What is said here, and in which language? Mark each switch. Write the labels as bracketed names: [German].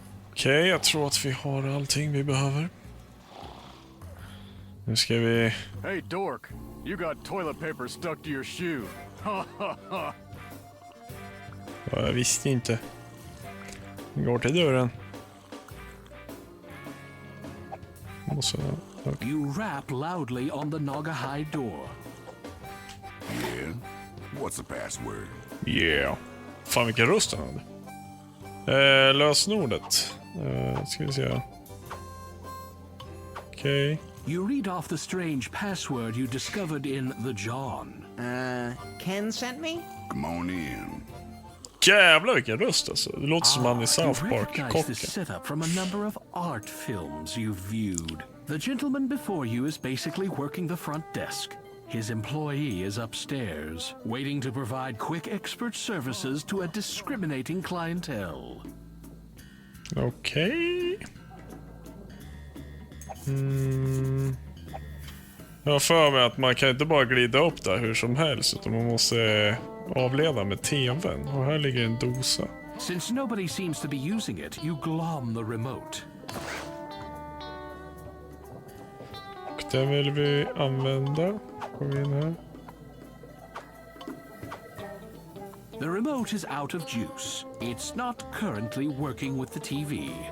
[Swedish] Okej, jag tror att vi har allting vi behöver. Nu ska vi... [English] Hey, dork. You got toilet paper stuck to your shoe. Ha ha ha. [Swedish] Ja, jag visste inte. Vi går till dörren. Och så... [English] You rap loudly on the Nagahide door. Yeah? What's the password? Yeah. [Swedish] Fan, vilken röst han hade. Lösenordet. Ska vi se. Okej. [English] You read off the strange password you discovered in The John. Ken sent me? Come on in. [Swedish] Jävlar vilken röst alltså. Det låter som han i [English] You [Swedish] South Park. [English] recognize this [Swedish] Kocken. [English] setup from a number of art films you've viewed. The gentleman before you is basically working the front desk. His employee is upstairs, waiting to provide quick expert services to a discriminating clientele. [Swedish] Okej. Jag har för mig att man kan inte bara glida upp där hur som helst, utan man måste avleda med tvn. Och här ligger en dosa. [English] Since nobody seems to be using it, you glom the remote. [Swedish] Och den vill vi använda. Går vi in här. [English] The remote is out of juice. It's not currently working with the TV.